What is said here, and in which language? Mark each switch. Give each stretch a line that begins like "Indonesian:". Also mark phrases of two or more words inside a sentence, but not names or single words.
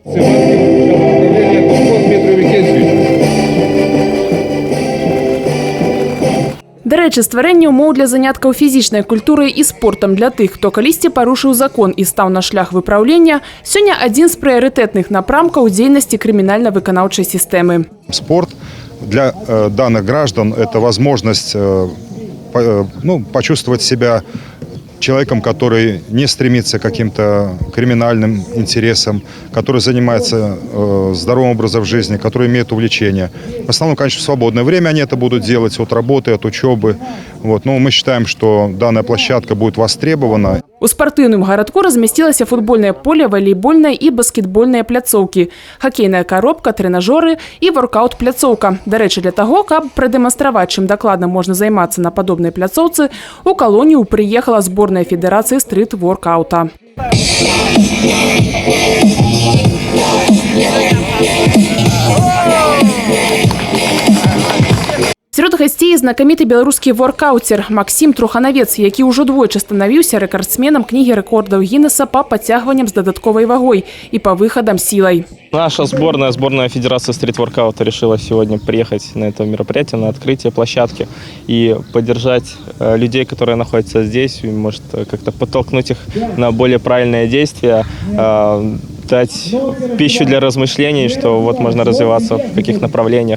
Belarusian: Дарэчы, стварэнне ўмоў для заняткаў фізічнай культурай і спортам для тых, хто калісьці парушыў закон і стаў на шлях выпраўлення, сёння адзін з прыярытэтных напрамкаў дзейнасці крымінальна-выканаўчай сістэмы.
Russian: Спорт для данных граждан – это возможность почувствовать себя человеком, который не стремится к каким-то криминальным интересам, который занимается здоровым образом жизни, который имеет увлечения. В основном, конечно, в свободное время они это будут делать от работы, от учебы. Но мы считаем, что данная площадка будет востребована.
Belarusian: У спартыўным гарадку размясцілася футбольнае поле, валейбольная і баскетбольныя пляцоўкі, хакейная коробка, трэнажоры і воркаут-пляцоўка. Дарэчы, для таго, каб прадэманстраваць, чым дакладна можна займацца на падобнай пляцоўцы, у калонію прыехала зборная федэрацыі стрыт-воркаута. Сярод гасцей знакаміты беларускі воркаутер Максим Труханавец, які ўжо двойчы станавіўся рэкардсменам кнігі рэкордаў Гіннеса па падцягванням з дадатковай вагой
Russian: и по выходам силой. Наша сборная Федерации стрит-воркаута решила сегодня приехать на это мероприятие, на открытие площадки и поддержать людей, которые находятся здесь, и, может, как-то подтолкнуть их на более правильные действия, дать пищу для размышлений, что вот можно развиваться в каких направлениях.